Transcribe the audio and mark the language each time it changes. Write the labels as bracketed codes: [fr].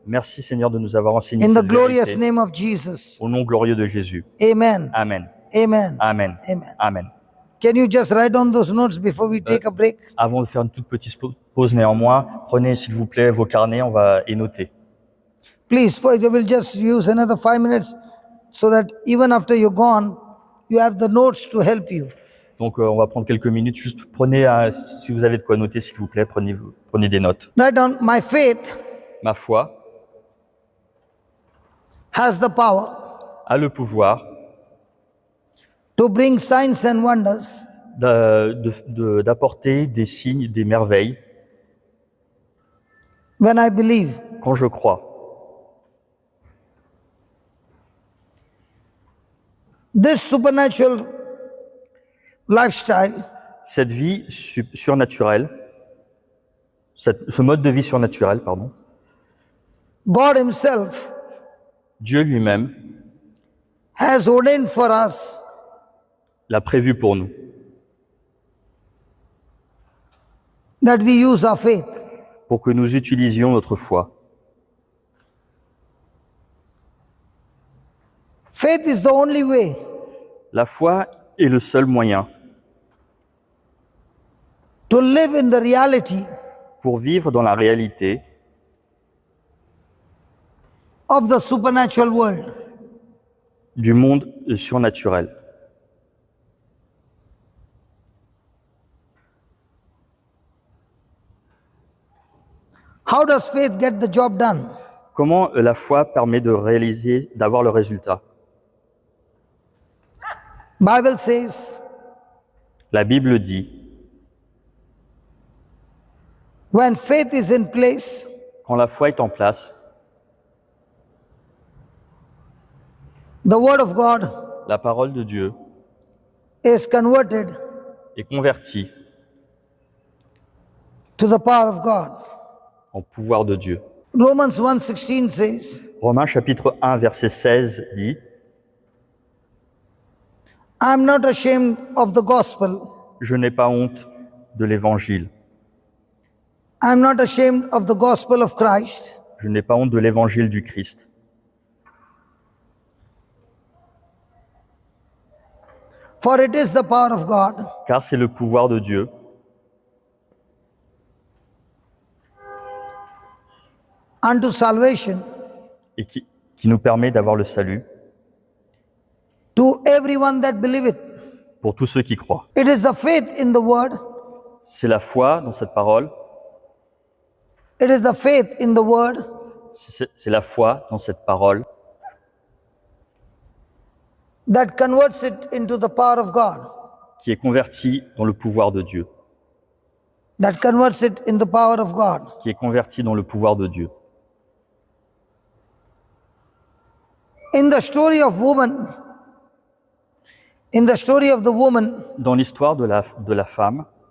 [fr] Merci Seigneur de nous avoir enseigné [en] In the [fr] cette [en] glorious [fr] vérité. [en] name of Jesus. [fr] Au nom glorieux de Jésus. Amen. Amen. Amen. Amen. Amen. Amen. [en] Can you just write down those notes before we take a break? [fr] Avant de faire une toute petite pause néanmoins, prenez s'il vous plaît vos carnets, on va y noter. [en] Please, we'll just use another 5 minutes so that even after you're gone, you have the notes to help you. [fr] Donc on va prendre quelques minutes, juste prenez, si vous avez de quoi noter s'il vous plaît, prenez des notes. [en] Write down, my faith [fr] Ma foi [en] has the power [fr] a le pouvoir [en] to bring signs and wonders [fr] d'apporter des signes, des merveilles [en] when I believe. [fr] quand je crois. [en] This supernatural lifestyle [fr] Cette vie surnaturelle, ce mode de vie surnaturel, pardon, [en] God Himself [fr] Dieu lui-même [en] has ordained for us [fr] l'a prévu pour nous, [en] that we use our faith. [fr] pour que nous utilisions notre foi. [en] Faith is the only way [fr] La foi est le seul moyen [en] to live in the reality [fr] pour vivre dans la réalité [en] of the supernatural world. [fr] du monde surnaturel. [en] How does faith get the job done? [fr] Comment la foi permet d'avoir le résultat? [en] Bible says, [fr] La Bible dit, [en] when faith is in place, [fr] quand la foi est en place, [en] the word of God [fr] la parole de Dieu [en] is converted [fr] est convertie [en] to the power of God. [fr] en pouvoir de Dieu. [en] Romans 1:16 says, [fr] Romains chapitre 1 verset 16 dit, [en] I am not ashamed of the gospel, [fr] je n'ai pas honte de l'Évangile. [en] I'm not ashamed of the gospel of Christ, [fr] Je n'ai pas honte de l'Évangile du Christ. [en] for it is the power of God [fr] Car c'est le pouvoir de Dieu [en] unto salvation [fr] et qui nous permet d'avoir le salut [en] to everyone that believeth. [fr] pour tous ceux qui croient. [en] It is the faith in the word, [fr] C'est la foi dans cette parole, [en] it is the faith in the word [fr] c'est la foi dans cette parole [en] that converts it into the power of God, [fr] qui est convertie dans le pouvoir de Dieu, [en] that converts it in the power of God. [fr] qui est convertie dans le pouvoir de Dieu. [en] In the story of woman, in the story of the woman [fr] Dans l'histoire de la femme,